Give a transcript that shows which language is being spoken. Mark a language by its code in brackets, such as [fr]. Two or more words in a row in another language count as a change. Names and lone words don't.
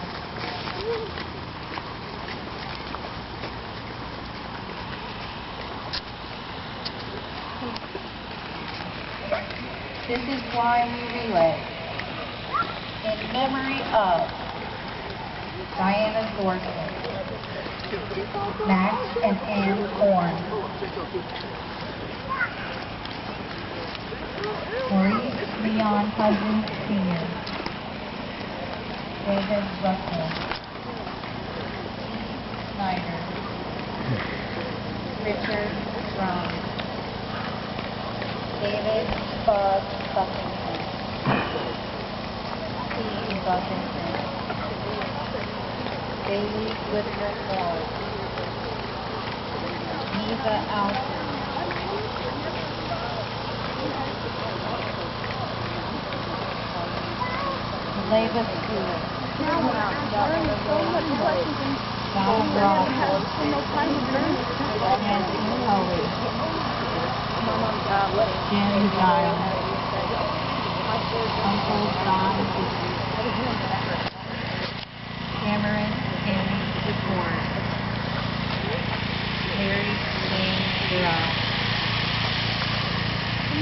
[en] This is why we relay. In memory of Diana Thornton, Max and Ann Horn, Maurice Leon Hudson Sr., David Russell, Snyder, Richard Strong, David Bud Buffington, Steve Buffington, Bailey Whitmer Ford, Eva Alton, Leva Stewart, John Ross, Nancy Howe, Jim Giles, Uncle Don Cameron Amy DeFord, Mary Jane Durant,